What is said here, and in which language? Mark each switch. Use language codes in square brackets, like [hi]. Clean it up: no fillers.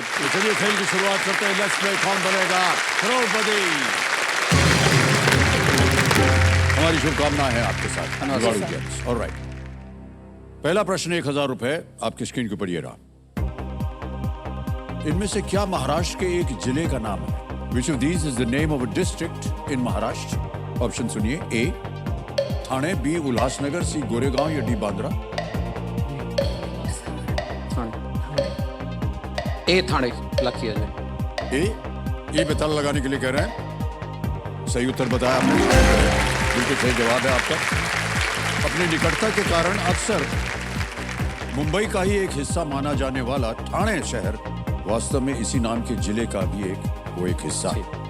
[hi] तो चलिए खेल की शुरुआत करते हैं। [en] let's play [hi] कौन बनेगा करोड़पति। हमारी शुभकामनाएं हैं आपके साथ। ऑलराइट, पहला प्रश्न 1000 रुपए आपकी स्क्रीन के ऊपर ये रहा। इनमें से क्या महाराष्ट्र के एक जिले का नाम है? [en] Which of these is the name of a district in Maharashtra? [hi] Option सुनिए: ए ठाणे, बी उल्हासनगर, सी गोरेगांव या डी बांद्रा। ए थाने लग किया जाए। ए पे ताला लगाने के लिए कह रहे हैं। सही उत्तर बताया आपने, बिल्कुल सही जवाब है आपका। अपनी निकटता के कारण अक्सर मुंबई का ही एक हिस्सा माना जाने वाला ठाणे शहर वास्तव में इसी नाम के जिले का भी एक हिस्सा है।